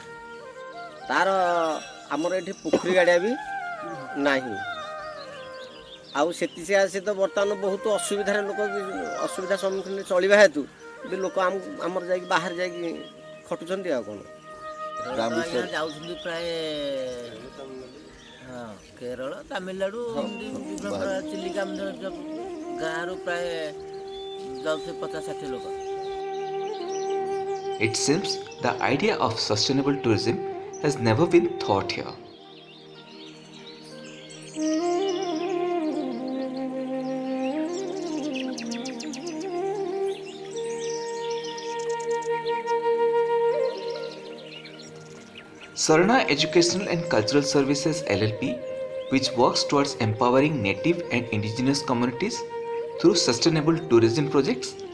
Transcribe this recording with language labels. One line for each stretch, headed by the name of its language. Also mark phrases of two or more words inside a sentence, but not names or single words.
Odia: ତାର ଆମର ଏଠି ପୋଖରୀ ଗାଡ଼ିଆ ବି ନାହିଁ, ଆଉ ସେଥି ତ ବର୍ତ୍ତମାନ ବହୁତ ଅସୁବିଧାରେ ଲୋକ ଅସୁବିଧା ସମ୍ମୁଖୀନ ଚଳିବା ହେତୁ ବି ଲୋକ ଆମର ଯାଇକି ବାହାରେ ଯାଇକି ଖଟୁଛନ୍ତି। ଆଉ କ'ଣ ଯାଉଛନ୍ତି ପ୍ରାୟ କେରଳ, ତାମିଲନାଡ଼ୁ, ଚିଲିକା ଗାଁରୁ ପ୍ରାୟ ଯାଉଛନ୍ତି 50-60 ଲୋକ।
English: It seems the idea of sustainable tourism has never been thought here. Sarna Educational and Cultural Services LLP, which works towards empowering native and indigenous communities through sustainable tourism projects,